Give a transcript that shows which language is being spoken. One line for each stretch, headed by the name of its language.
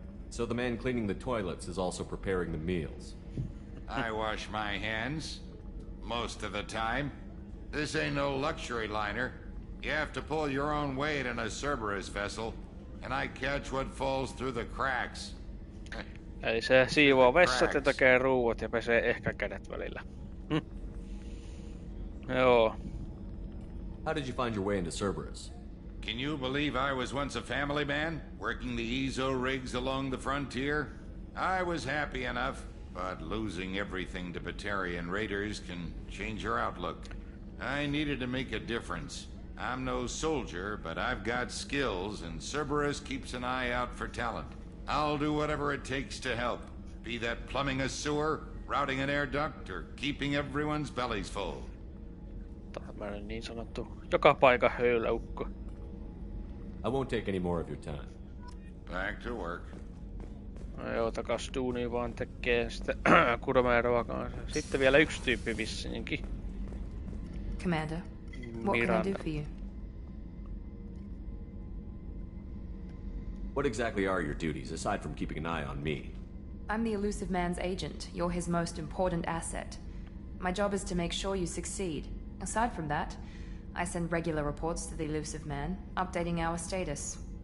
English: So the man cleaning the toilets is also preparing the meals. I wash my hands. Most of the time. This ain't no luxury liner. You have to pull your own weight in a Cerberus vessel. And I catch what falls through the cracks.
Finnish: Eli se siivoo vessat ja tekee ruuat ja pesee ehkä kädet välillä. Joo.
English: How did you find your way into Cerberus? Can you believe I was once a family man, working the EZO rigs along the frontier? I was happy enough, but losing everything to Batarian raiders can change your outlook. I needed to make a difference. I'm no soldier, but I've got skills, and Cerberus keeps an eye out for talent. I'll do whatever it takes to help. Be that plumbing a sewer, routing an air duct, or keeping everyone's bellies full.
Finnish: Tämmöinen niin sanottu joka paikan höyläukko.
English: I won't take any more of your time. Back to work.
Finnish: No joo, takas duuniin vaan tekee sitten kurmeeroa kanssa. Sitten vielä yksi tyyppi vissinkin.
English: Commander, what can I do for you? What exactly are your duties, aside from keeping an eye on me? I'm the Elusive Man's agent. You're his most important asset. My job is to make sure you succeed. Aside from that, I send regular reports to the Elusive Man, updating our status.